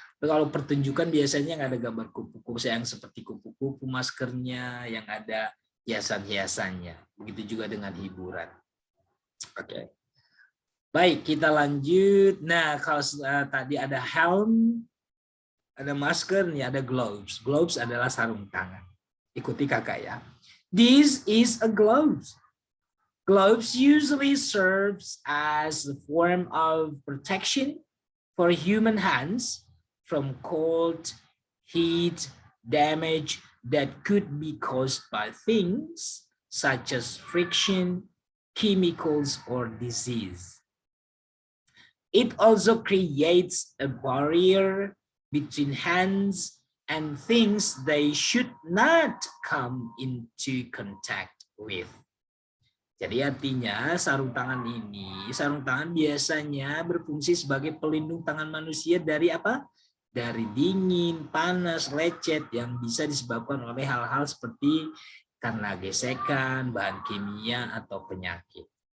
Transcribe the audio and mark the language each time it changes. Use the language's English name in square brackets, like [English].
[Indonesian] Kalau pertunjukan biasanya nggak ada gambar kupu-kupu yang seperti kupu-kupu maskernya, yang ada hiasan-hiasannya. Begitu juga dengan hiburan. Oke. Baik, kita lanjut. Nah, kalau tadi ada helm, ada masker, nih ada gloves. Gloves adalah sarung tangan. Ikuti kakak ya. [English] This is a gloves. Gloves usually serves as a form of protection for human hands from cold, heat, damage that could be caused by things such as friction, chemicals, or disease. It also creates a barrier between hands and things they should not come into contact with. [Indonesian] Jadi artinya sarung tangan biasanya berfungsi sebagai pelindung tangan manusia dari apa? Dari dingin, panas, lecet yang bisa disebabkan oleh hal-hal seperti karena gesekan, bahan kimia, atau penyakit.